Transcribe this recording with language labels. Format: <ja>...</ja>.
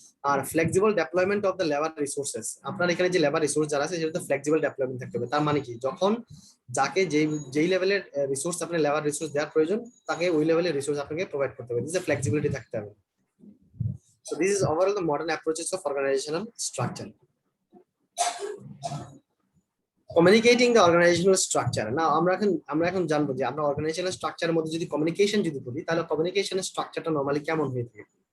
<bn>আর flexible deployment of the labour resources, আপনার এখানে যে লেবার রিসোর্স যারা আছে সেটা ফ্লেক্সিবল ডেপ্লয়মেন্ট থাকতে হবে। তার মানে কি, যখন যাকে যেই লেভেলের রিসোর্স আপনি লেবার রিসোর্স দেওয়ার প্রয়োজন, তাকে ওই লেভেলের রিসোর্স আপনাকে প্রোভাইড করতে হবে।</bn> <en>this is flexibility</en> <bn>থাকতে হবে।</bn> <en>So this is overall the modern approaches of organizational structure. Communicating the organizational structure.</en> <bn>Now আমরা এখন জানবো যে আমরা organizational structure এর মধ্যে যদি কমিউনিকেশন যদি বলি, তাহলে কমিউনিকেশনের স্ট্রাকচারটা নরমালি কেমন হয়ে থাকে।</bn>